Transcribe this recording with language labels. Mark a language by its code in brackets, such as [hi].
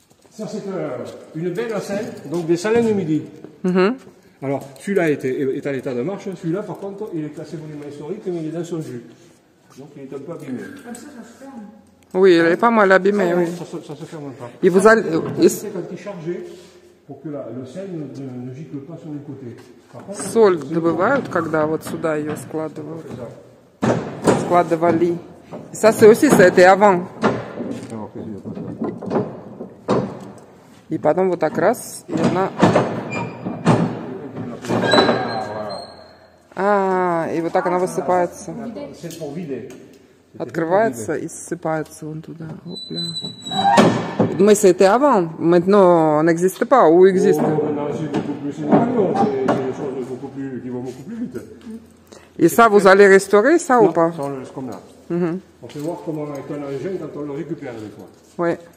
[fr] Ça, c'est une belle scène, donc des Salins du Midi. Alors, celui-là est à l'état de marche. Celui-là, par contre, il est classé monument historique, mais il est dans son jus. Donc, il est un peu abîmé. Comme ça se ferme. Oui, il est pas mal abîmé, oui. Ça se ferme pas. Et vous allez... C'est quand il est chargé pour que le sel ne gicle pas sur les côtés. [ru] Соль добывают, когда вот сюда ее складывают. Складывали. [fr] Ça, c'est aussi, ça a été avant. [ru] И потом вот так раз, и она... А, и вот так она высыпается. [fr] C'est pour vider. [ru] Открывается и ссыпается вон туда. [fr] Опля. Mais c'était avant. Maintenant, on n'existe pas. Ou existe? Non, c'est beaucoup plus. C'est des camions. C'est des choses qui vont beaucoup plus vite. Et ça, vous allez restaurer ça ou pas? Ça, on le laisse comme là. On peut voir comment est un engin quand on le récupère des fois. Oui.